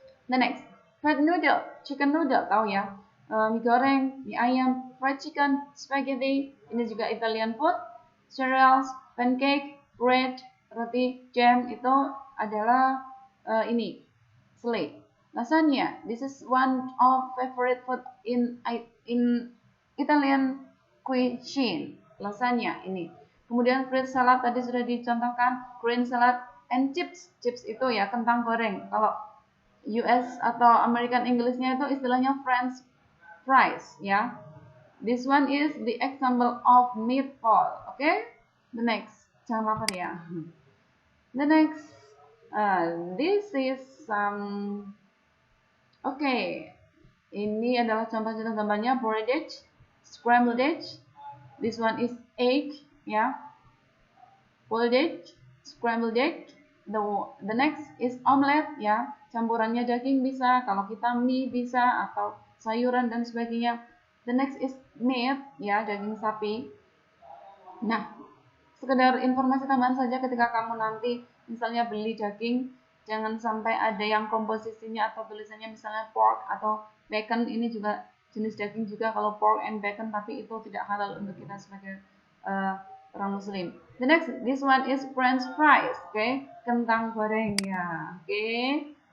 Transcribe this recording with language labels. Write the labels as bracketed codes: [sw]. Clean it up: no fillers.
[en] The next, fried noodle, chicken noodle, [id] tahu ya? [en] Mie goreng, mie ayam, fried chicken, spaghetti. [id] Ini juga [en] Italian food. [id] cereals, pancake, bread, roti, jam itu adalah ini selai. [en] Lasagna, this is one of favorite food in Italian cuisine. [id] Lasagna ini. Kemudian fruit salad tadi sudah dicontohkan, [en] green salad and chips. [id] Chips itu ya kentang goreng. Kalau US atau American Englishnya itu istilahnya French fries ya. [en] This one is the example of meatball. Okay, the next, [id] jangan lapar ya. [en] The next, this is some. [id] Okay, ini adalah contoh-contoh gambarnya: boiled egg, scrambled egg. [en] This one is egg, ya. Boiled egg, scrambled egg. The next is omelette, ya. [id] Campurannya daging bisa, kalau kita mie bisa, atau sayuran dan sebagainya. [en] The next is meat, ya, [id] daging sapi. Nah, sekedar informasi tambahan saja ketika kamu nanti misalnya beli daging, jangan sampai ada yang komposisinya atau tulisannya misalnya pork atau bacon. Ini juga jenis daging juga kalau pork and bacon, tapi itu tidak halal untuk kita sebagai orang muslim. [en] The next, this one is French fries, okay, [id] kentang goreng ya, [en] okay.